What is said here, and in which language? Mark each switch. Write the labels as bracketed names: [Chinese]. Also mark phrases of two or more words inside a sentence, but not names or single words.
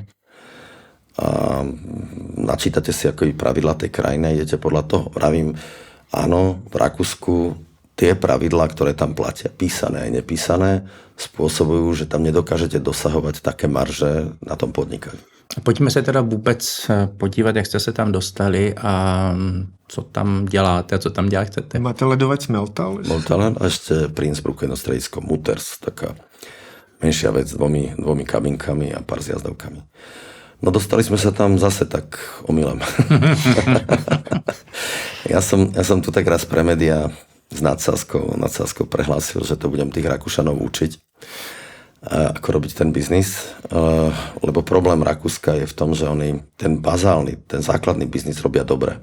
[Slovak] A načítate si ako pravidlá tej krajiny a idete podľa toho. Vravím, áno, v Rakúsku tie pravidlá, ktoré tam platia, písané aj nepísané, spôsobujú, že tam nedokážete dosahovať také marže na tom podnikaní. [Czech] Pojďme se teda vůbec podívat, jak jste se tam dostali a co tam děláte, co tam dělat chcete. Máte ledovec Meltal? [Slovak] Meltal a ešte pri Innsbrucku jedno stredisko Mutters, taká menšia vec s dvomi kabinkami a pár zjazdovkami. No dostali sme sa tam zase tak omylem. Ja som tu tak raz pre médiá s nadsázkou prehlásil, že to budem tých Rakúšanov učiť, ako robiť ten biznis, lebo problém Rakúska je v tom, že oni ten bazálny, ten základný biznis robia dobre.